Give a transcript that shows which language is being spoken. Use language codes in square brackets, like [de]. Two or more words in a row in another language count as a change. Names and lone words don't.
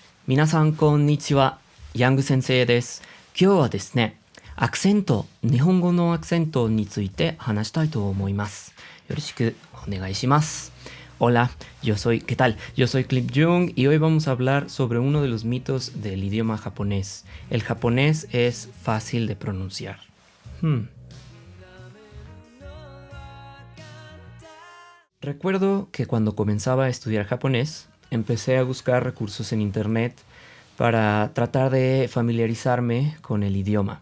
[ja] 皆さんこんにちは。ヤング先生です。今日はですね、アクセント、日本語のアクセントについて話したいと思います。よろしくお願いします。 [es] Hola, ¿qué tal? Yo soy Clip Jung y hoy vamos a hablar sobre uno de los mitos del idioma japonés. El japonés es fácil de pronunciar. Recuerdo que cuando comenzaba a estudiar japonés, empecé a buscar recursos en internet para tratar de familiarizarme con el idioma.